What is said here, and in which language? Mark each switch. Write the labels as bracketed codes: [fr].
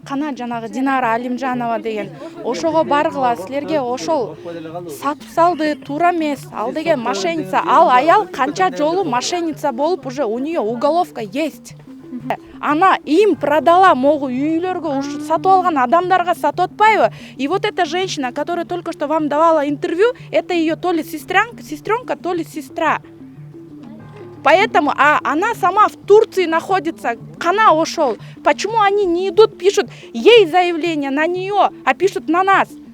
[ky] Кана жанагы Динара Алимжанова деген. Ошого баргыла, силерге ошол сатып салды, туура эмес. Ал деген мошенница. Ал аял канча жолу мошенница болуп, [ru] уже у нее уголовка есть. Она им продала могу [ky] үйлөргө, ушу сатып алган адамдарга сатып атпайбы? [ru] И вот эта женщина, которая только что вам давала интервью, это ее то ли сестренка, то ли сестра. Поэтому, она сама в Турции находится, [ky] кана ошол. [ru] Почему они не идут, пишут ей заявление на нее, а пишут на нас?